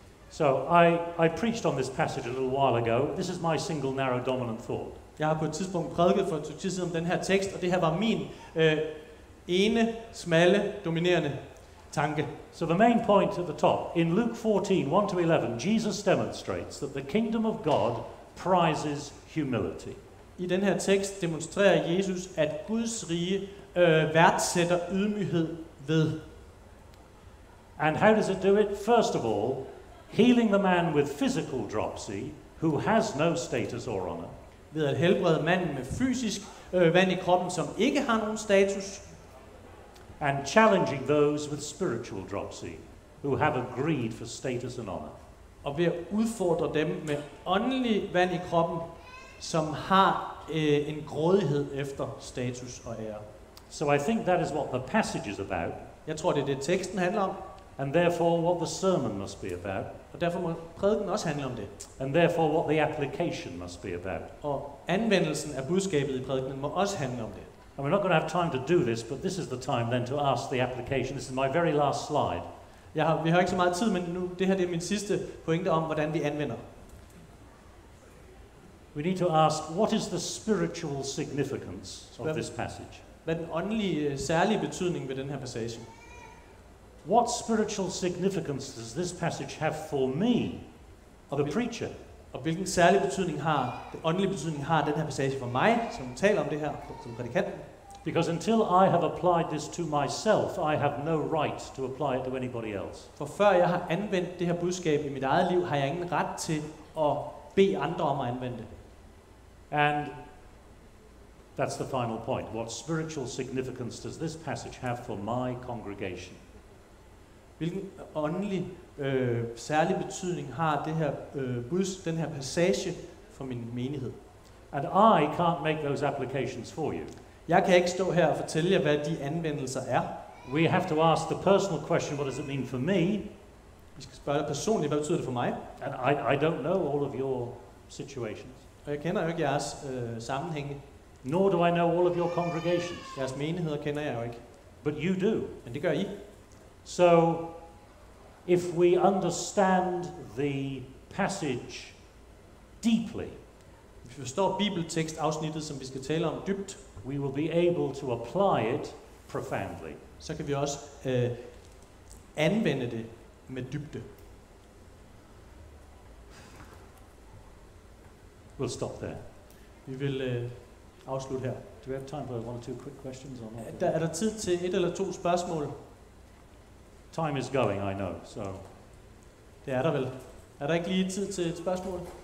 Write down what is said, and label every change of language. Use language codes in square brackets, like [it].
[en] So I preached on this passage a little while ago. This is my single narrow dominant thought. [da] Jeg har på et tidspunkt prædiket for et stykke tid siden om den her tekst, og det her var min ene, smalle, dominerende tanke. [en] So the main point at the top, in Luke 14, 1-11, Jesus demonstrates that the kingdom of God prizes humility. [da] I den her tekst demonstrerer Jesus, at Guds rige værdsætter ydmyghed ved. [en] And how does it do it? First of all, healing the man with physical dropsy, who has no status or honor. [da] Ved at helbrede manden med fysisk vand i kroppen, som ikke har nogen status. [en] And challenging those with spiritual dropsy, who have a greed for status and honor. [da] Og ved at udfordre dem med åndelig vand i kroppen, som har en grådighed efter status og ære. [en] So I think that is what the passage is about. [da] Jeg tror, det er det, teksten handler om. [en] And therefore what the sermon must be about. [da] Og derfor må prædiken også handle om det. [en] And therefore what the application must be about. [da] Og anvendelsen af budskabet i prædikenen må også handle om det. [en] And we're not going to have time to do this, but this is the time then to ask the application. This is my very last slide. [da] Vi har ikke så meget tid, men nu det her det er min sidste pointe om, hvordan vi anvender. [en] We need to ask, what is the spiritual significance of this passage? [da] Hvad er den åndelige særlige betydning ved den her passage? [en] What spiritual significance does this passage have for me, the preacher? [da] Og hvilken særlig betydning åndelig betydning har den her passage for mig, som taler om det her som prædikant? [en] Because until I have applied this to myself, I have no right to apply it to anybody else. [da] For før jeg har anvendt det her budskab i mit eget liv, har jeg ingen ret til at bede andre om at anvende det. [en] And that's the final point. What spiritual significance does this passage have for my congregation? [da] Hvilken åndelig særlig betydning har det her den her passage for min menighed? [en] And I can't make those applications for you. [da] Jeg kan ikke stå her og fortælle jer, hvad de anvendelser er. [en] We have to ask the personal question, what does it mean for me? [da] Vi skal spørge dig personligt, hvad betyder det for mig? [en] And I don't know all of your situations. [da] Og jeg kender jo ikke jeres sammenhænge. [en] Nor do I know all of your congregations. [da] Jeres menigheder kender jeg jo ikke. [en] But you do. [da] Men det gør I. [en] So, if we understand the passage deeply, [da] hvis vi forstår bibeltekstafsnittet, som vi skal tale om dybt, [en] we will be able to apply it profoundly. [da] Så kan vi også anvende det med dybde. [en] We'll stop there. [da] Vi vil afslutte her. [en] Do we have time for one or two quick questions or not? [da] Er der tid til et eller to spørgsmål? [en] Time is going, I know, so... [da] Det er der vel. Er der ikke lige tid til et spørgsmål?